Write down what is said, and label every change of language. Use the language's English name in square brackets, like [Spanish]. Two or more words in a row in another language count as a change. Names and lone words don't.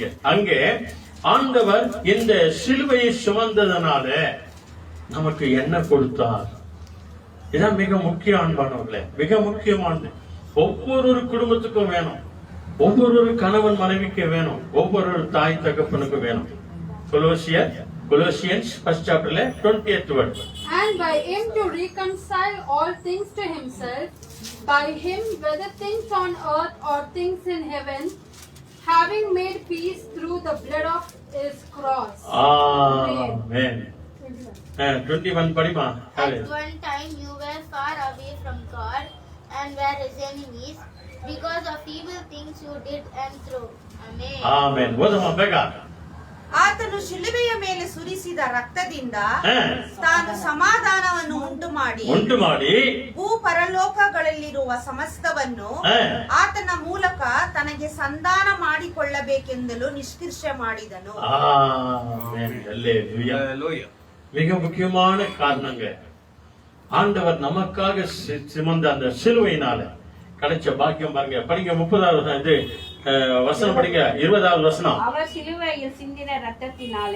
[Tamil] அங்கே ஆண்டவர் இந்த சிலுவையை சுமந்ததனால நமக்கு என்ன கொடுத்தார்? இதான் மிக முக்கிய அன்பானவர்களே, மிக முக்கியமானது. ஒவ்வொரு குடும்பத்துக்கும் வேணும், ஒவ்வொரு கணவன் மனைவிக்கு வேணும், ஒவ்வொரு தாய் தகப்பனுக்கு வேணும். [English] Colossians first chapterல 20th word. And by him to reconcile all things to himself, by him whether things on earth or things in heaven, having made peace through the blood of his cross. [Tamil] Amen. 21 படிமா. [English] At one time you were far away from God and were his enemies because of evil things you did and through. Amen. [Kannada] Amen. ಓದಮ್ಮ ಬೇಗ. ಆತನು ಶಿಲುಬೆಯ ಮೇಲೆ ಸುರಿಸಿದ ರಕ್ತದಿಂದ ತಾನು ಸಮಾಧಾನವನ್ನು ಉಂಟು ಮಾಡಿ ಭೂ ಪರಲೋಕಗಳಲ್ಲಿರುವ ಸಮಸ್ತವನ್ನು ಆತನ ಮೂಲಕ ತನಗೆ ಸಂಧಾನ ಮಾಡಿಕೊಳ್ಳಬೇಕೆಂದಲು ನಿಷ್ಕರ್ಷೆ ಮಾಡಿದನು. [Tamil] மிக முக்கியமான காரணங்க ஆண்டவர் நமக்காக சுமந்த அந்த சிலுவையினால கிடைச்ச பாக்கியம் பாருங்க. படிங்க 30வது வசனம் படிங்க. 20வது வசனம். அவர் சிலுவையில் சிந்தின ரத்தத்தினாலே,